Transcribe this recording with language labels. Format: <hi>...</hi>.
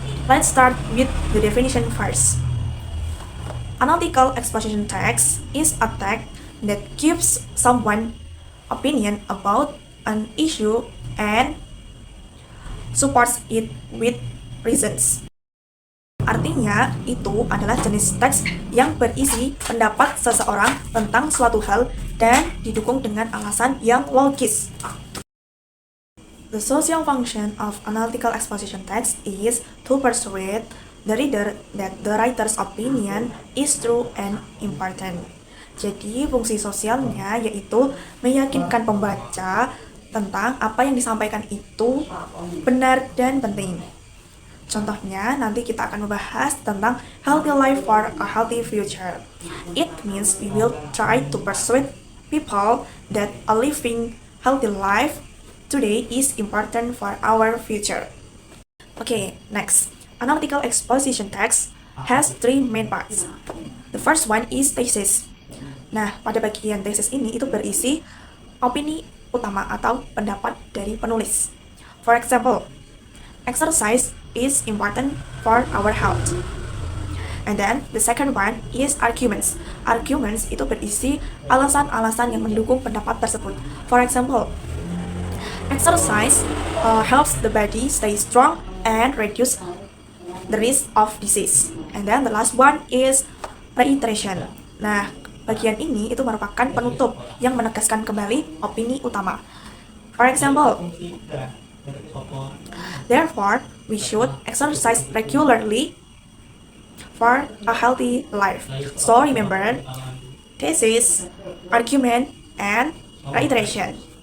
<en>Let's start with the definition first. Analytical exposition text is a text that gives someone opinion about an issue and supports it with reasons.</en> <id>Artinya, itu adalah jenis teks yang berisi pendapat seseorang tentang suatu hal dan didukung dengan alasan yang logis.</id> <en>The social function of analytical exposition text is to persuade the reader that the writer's opinion is true and important.</en> <id>Jadi, fungsi sosialnya yaitu meyakinkan pembaca tentang apa yang disampaikan itu benar dan penting. Contohnya, nanti kita akan membahas tentang</id> <en>healthy life for a healthy future. It means we will try to persuade people that a living healthy life today is important for our future. Okay, next. Analytical exposition text has three main parts. The first one is thesis.</en> <id>Nah, pada bagian thesis ini itu berisi opini utama atau pendapat dari penulis.</id> <en>For example, exercise is important for our health. And then the second one is arguments.</en> <id>Arguments itu berisi alasan-alasan yang mendukung pendapat tersebut.</id> <en>For example, exercise helps the body stay strong and reduce the risk of disease. And then the last one is reiteration.</en> <id>Nah, bagian ini itu merupakan penutup yang menegaskan kembali opini utama.</id> <en>For example, therefore, we should exercise regularly for a healthy life. So remember, thesis, argument, and reiteration.</en>